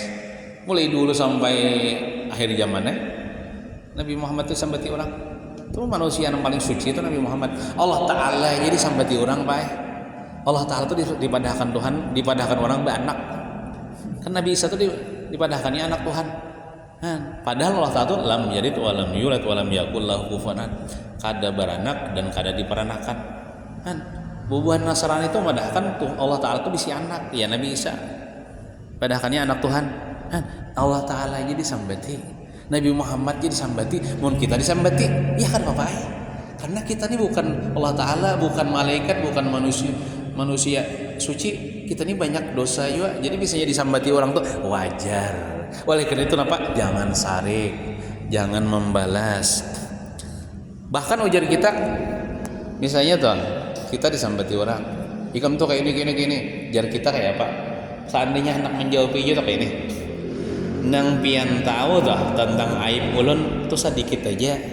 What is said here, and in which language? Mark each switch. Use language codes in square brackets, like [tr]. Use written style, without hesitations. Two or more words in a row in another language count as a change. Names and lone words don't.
[bjn] Mulai dulu sampai akhir zamannya Nabi Muhammad itu sambati orang. Itu manusia yang paling suci itu Nabi Muhammad. Allah Ta'ala jadi sambati orang Pak. Allah Ta'ala itu dipadahkan Tuhan, dipadahkan orang beranak. Kan Nabi Isa itu dipadahkannya anak Tuhan. Padahal Allah Ta'ala itu [ar] لم يلد ولم يولد ولم يكن له كفوا أحد. [bjn] Kada beranak dan kada diperanakan. Bubuhan Nasrani itu madahkan tuh Allah Ta'ala itu bisi anak. Ya Nabi Isa padahkannya anak Tuhan. Allah Ta'ala jadi sambati, Nabi Muhammad jadi sambati, mun kita disambati ya kan Bapak. Karena kita ini bukan Allah Ta'ala, bukan malaikat, bukan manusia suci. Kita ini banyak dosa juga. Jadi bisa disambati orang tuh wajar. Oleh karena itu apa? Jangan sarik, jangan membalas. Bahkan ujar kita, misalnya tuh kita disambati orang, ikam tuh kayak ini, jar kita kayak apa? Seandainya hendak menjawab itu kayak ini, nang pian tahu tuh tentang aib ulun tuh sedikit aja.